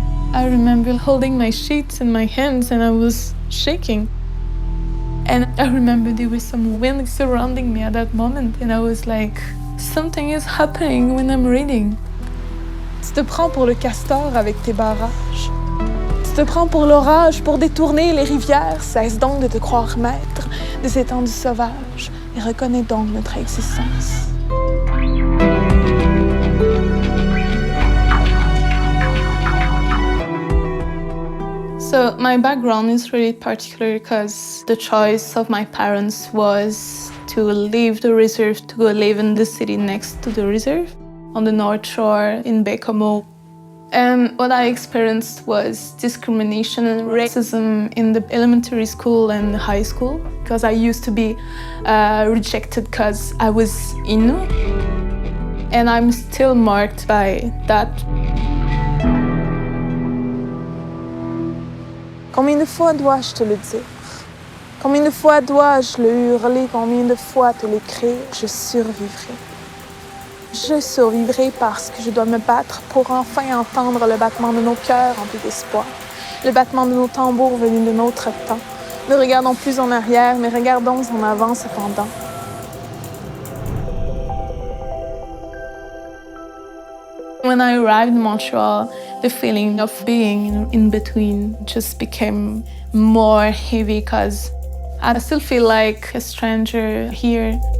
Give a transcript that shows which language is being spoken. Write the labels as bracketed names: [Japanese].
[English] I remember holding my sheets in my hands and I was shaking. And I remember there was some wind surrounding me at that moment and I was like, something is happening when I'm reading. [French] Tu te prends pour le castor avec tes barrages. Tu te prends pour l'orage pour détourner les rivières. Cesse donc de te croire maître de ces étendues sauvages et reconnais donc notre existence. [English] So my background is really particular because the choice of my parents was to leave the reserve to go live in the city next to the reserve on the North Shore in Baie-Comeau. And what I experienced was discrimination and racism in the elementary school and the high school because I used to be rejected because I was Innu. And I'm still marked by that. [French] Combien de fois dois-je te le dire? Combien de fois dois-je le hurler? Combien de fois te l'écrire? Je survivrai. Je survivrai parce que je dois me battre pour enfin entendre le battement de nos cœurs remplis d'espoir, le battement de nos tambours venus de notre temps. Ne regardons plus en arrière, mais regardons en avant cependant. [English] When I arrived in Montreal, the feeling of being in between just became more heavy because I still feel like a stranger here.